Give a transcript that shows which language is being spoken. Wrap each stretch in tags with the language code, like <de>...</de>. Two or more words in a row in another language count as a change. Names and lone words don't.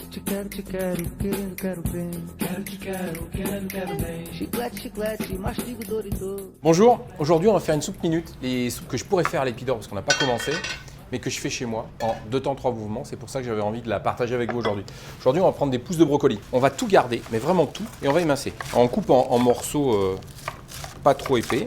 <pt>quero, te quero, querendo, quero bem. Quero, te quero, quero bem. Chiclete, chiclete, mastigo Dorito.</pt> <fr>Bonjour, aujourd'hui on va faire une soupe minute. Les soupes que je pourrais faire à l'épidore parce qu'on n'a pas commencé, mais que je fais chez moi en 2 temps 3 mouvements. C'est pour ça que j'avais envie de la partager avec vous aujourd'hui. Aujourd'hui on va prendre des pousses de brocoli. On va tout garder, mais vraiment tout, et on va émincer. On coupe en morceaux pas trop épais.</fr>